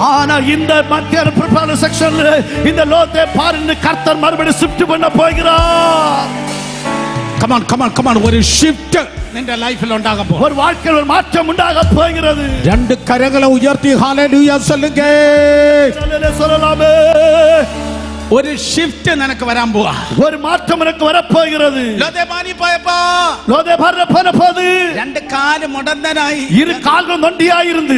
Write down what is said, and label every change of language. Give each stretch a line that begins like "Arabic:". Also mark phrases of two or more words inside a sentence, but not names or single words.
Tamil: ஆனா இந்த மத்திய பிரபால செக்ஷன்ல இந்த லோதேபாரின் கர்த்தர் மறுபடியும் ஷிஃப்ட் பண்ண போகிறார்.
English: come on come on come on
Malayalam: ഒരു ഷിഫ്റ്റ് നിന്റെ ലൈഫിൽ ഉണ്ടാകാൻ പോകും.
Tamil: ഒരു வாழ்க்கையில் ஒரு மாற்றம் உண்டாக போகிறது.
Malayalam: രണ്ട് കരങ്ങളെ ഉയർത്തി ഹല്ലേലൂയ ചൊല്ലുക.
Tamil: சொல்லலாமே.
Malayalam: ഒരു ഷിഫ്റ്റ് നിനക്ക് വരാൻ പോവാ. ഒരു മാറ്റം നിനക്ക് വരപ്പോകുന്നത്. ലോദേബാനി പോയപ്പോ ലോദേബാരിലെ പോനപ്പോത് രണ്ട് കാല് മുടന്തനായി ഇരു കാലുകൾ നൊണ്ടിയായിരുന്നു.